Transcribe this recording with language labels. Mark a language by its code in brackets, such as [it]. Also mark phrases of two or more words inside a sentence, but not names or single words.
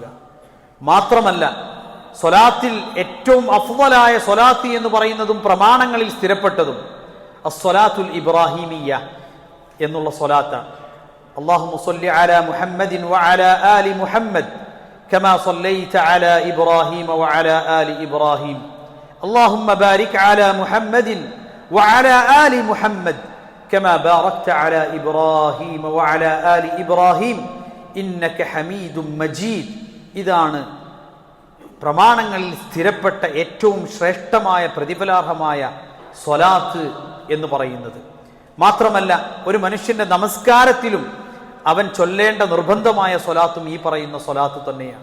[ml] മാത്രമല്ല സ്വലാത്തിൽ ഏറ്റവും അഫ്ളലായ സ്വലാത്ത് എന്ന് പറയുന്നതും പ്രമാണങ്ങളിൽ സ്ഥിരപ്പെട്ടതും [ar] الصلاة الإبراهيمية [ml] എന്നുള്ള സ്വലാത്താണ്. [ar] اللهم صل على محمد وعلى آل محمد كما صليت على إبراهيم وعلى آل إبراهيم اللهم بارك على محمد وعلى آل محمد كما باركت على إبراهيم وعلى آل إبراهيم إنك حميد مجيد. [ml] ഇതാണ് പ്രമാണങ്ങളിൽ സ്ഥിരപ്പെട്ട ഏറ്റവും ശ്രേഷ്ഠമായ പ്രതിഫലാർഹമായ സ്വലാത്ത് എന്ന് പറയുന്നത്. മാത്രമല്ല ഒരു മനുഷ്യന്റെ നമസ്കാരത്തിലും അവൻ ചൊല്ലേണ്ട നിർബന്ധമായ സ്വലാത്തും ഈ പറയുന്ന സ്വലാത്ത് തന്നെയാണ്.